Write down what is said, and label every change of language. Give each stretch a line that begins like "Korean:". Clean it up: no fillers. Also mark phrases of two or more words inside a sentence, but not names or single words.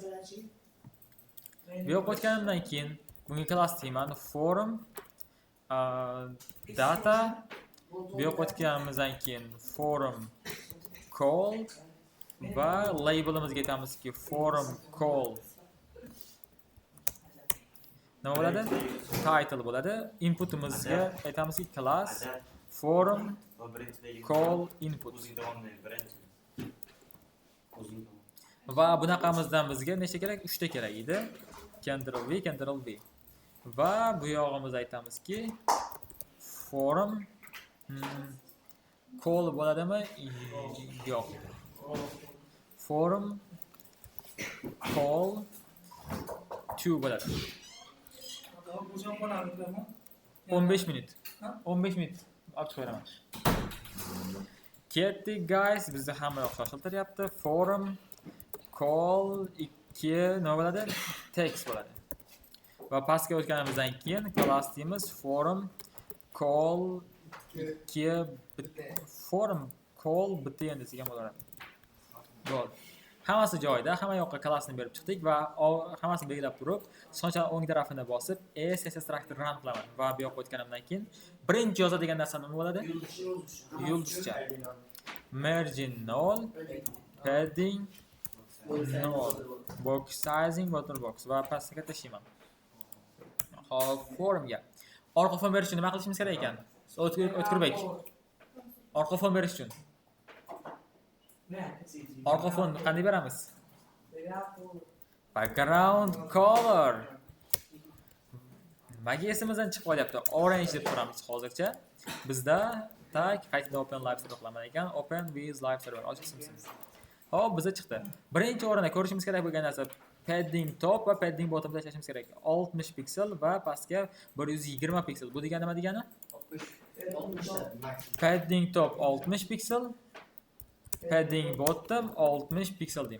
Uzbek: Bu yoqqa o'tgandan keyin bunga class deyman
English: forum data.
Uzbek: Bu yoqqa o'tganimizdan keyin
English: forum call
Uzbek: va labelimizga aytamizki
English: forum call
Uzbek: nima bo'ladi? Title bo'ladi. Inputimizga aytamizki
English: class forum call input.
Uzbek: Va bunaqamizdan bizga nechta kerak? 3 ta kerak edi. Ctrl V. Va bu yog'imizda aytamizki
English: forum call
Uzbek: bo'ladimi? Yo'q.
English: Forum call
Uzbek: to bo'ladi. 15 minut. 15 minut. Olib chiqaman. Ketdik guys, bizni hamma yoq shoshiltiryapti.
English: Forum call 2
Uzbek: nima bo'ladi? Text bo'ladi. Va pastga o'tganimizdan keyin class deymiz
English: forum call 2 forum call
Uzbek: bitta endi degan bo'laradi. Bo'ldi. Hammasi joyida, hamma yoqqa klassni berib chiqdik va hammasini belgilab turib, so'ng o'ng tarafini bosib
English: CSS structure run
Uzbek: qilaman va bu yoqqa o'tganimdan keyin birinchi yozadigan narsa nima bo'ladi? Yulduzcha.
English: Margin null, padding null, box sizing water box
Uzbek: va pastga tashlayman. Hop, forumga. Orqa fon berish uchun nima qilishimiz kerak ekan? O'tkirbek. Orqa fon berish uchun. Orqa fon qanday beramiz?
English: Background color.
Uzbek: Nimaga esimizdan chiqib qolyapti? Orange deb turamiz hozircha.
English: Bizda qaytida open live server qilaman ekan. Open with live server ochilsin. Hop, bizda chiqdi.
Uzbek: Birinchi o'rinda ko'rishimiz kerak bo'lgan narsa
English: padding top
Uzbek: va
English: padding bottom
Uzbek: tashlashimiz kerak. 60 piksel va pastga 120 piksel. Bu degani nima degani? 60.
English: Padding top 60 piksel. Padding bottom
Uzbek: 60 piksel deyman.